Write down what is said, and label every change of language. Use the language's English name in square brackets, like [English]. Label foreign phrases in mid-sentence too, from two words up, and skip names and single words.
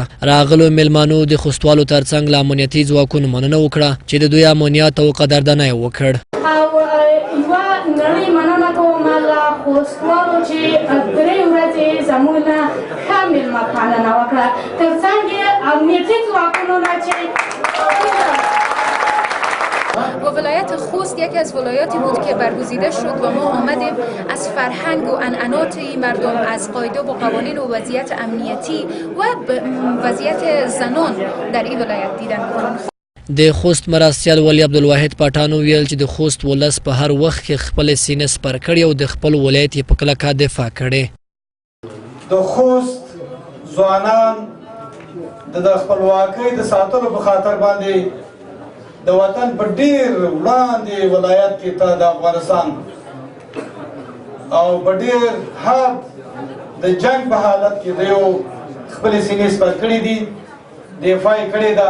[Pashto] راغلو میلمانو د خوستوالو ترڅنګ له امنیتي ځواکونو مننه وکړه چې د دوی امنیت او قدرداني وکړ. نړۍ مننه کوم له خوستوالو چې 3 ورځې زموږ نه ښه میلمه پالنه وکړه، ترڅنګ یې امنیتي ځواکونو نه چې [Persian] و ولایت خوست یکی از ولایاتی بود که برگزیده شد و ما آمدیم از فرهنگ و عنعنات مردم، از قاعده و قوانین و وضعیت امنیتی و وضعیت زنان در این ولایت دیدن می‌کنیم. [Pashto] د خوست مرستیال ولی عبدالواحد پټان ویل چې د خوست ولس په هر وخت کې خپل سینې سپر کړي او د خپل ولایت په کلکه دفاع کړي. د خوست ځوانان د خپلواکۍ د ساتلو په خاطر باندې د وطن په ډیر وړاندې ولایت کې ته د افغانستان او په ډیر حد د جنگ په حالت کې د یو خپل سینې سپر کړي دي، دفاع کړې ده.